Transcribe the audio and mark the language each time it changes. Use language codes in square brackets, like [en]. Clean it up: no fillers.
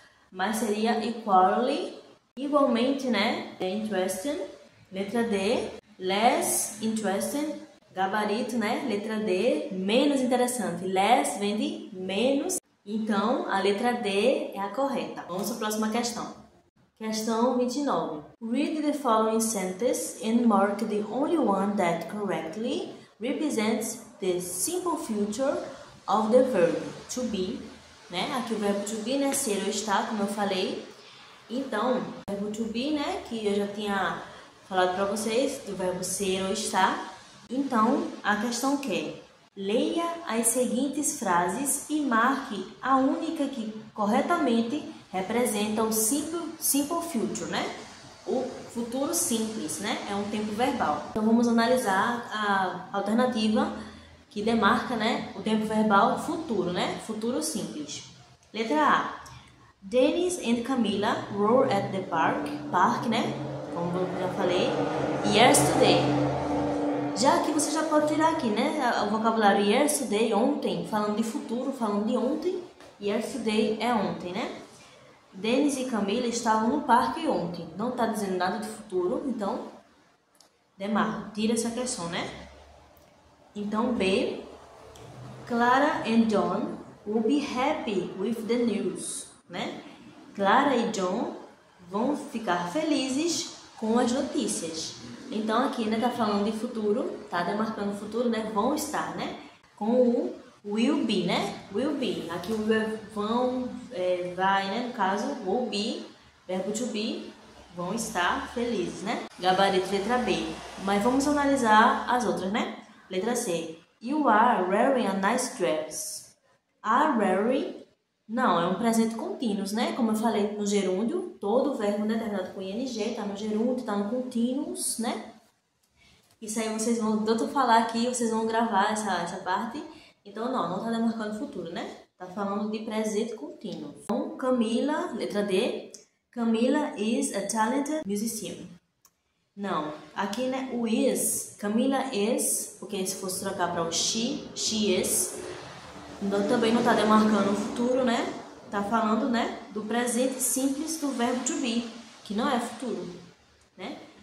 [pt] Mas seria equally, igualmente, né? Interesting. Letra D. [en] Less interesting. [pt] Gabarito, né? Letra D, menos interessante. Less vem de menos. Então, a letra D é a correta. Vamos para a próxima questão. Questão 29. [en] Read the following sentence and mark the only one that correctly represents the simple future of the verb to be. [pt] Né? Aqui o verbo to be, né? Ser ou estar, como eu falei. Então, o verbo to be, né? Que eu já tinha falado para vocês, do verbo ser ou estar. Então, a questão que leia as seguintes frases e marque a única que corretamente representa o simple future, né? O futuro simples, né? É um tempo verbal. Então, vamos analisar a alternativa que demarca, né, o tempo verbal futuro, né? Futuro simples. Letra A. [en] Dennis and Camila were at the park, né? [pt] Como eu já falei. Yesterday. Já que você já pode tirar aqui, né? O vocabulário yesterday, ontem, falando de futuro, falando de ontem. Yesterday é ontem, né? Dennis e Camila estavam no parque ontem. Não está dizendo nada de futuro, então demarca, tira essa questão, né? Então B. [en] Clara and John will be happy with the news, né? [pt] Clara e John vão ficar felizes com as notícias. Então aqui, né, tá falando de futuro, tá demarcando o futuro, né, vão estar, né, com o [en] will be, [pt] né, will be. Aqui o vão, vai, né, no caso, will be, verbo to be, vão estar felizes, né. Gabarito, letra B. Mas vamos analisar as outras, né. Letra C. [en] You are wearing a nice dress. Are wearing, [pt] não, é um presente contínuo, né? Como eu falei no gerúndio, todo verbo terminado com ing, tá no gerúndio, tá no continuous, né? Isso aí vocês vão, tanto falar aqui, vocês vão gravar essa parte. Então, não tá demarcando futuro, né? Tá falando de presente contínuo. Então, Camila, letra D. [en] Camila is a talented musician. [pt] Não, aqui, né, o is, [en] Camila is, [pt] porque se fosse trocar para o [en] she is. [pt] Então, também não está demarcando o futuro, né? Está falando, né, do presente simples do verbo to be, que não é futuro, né?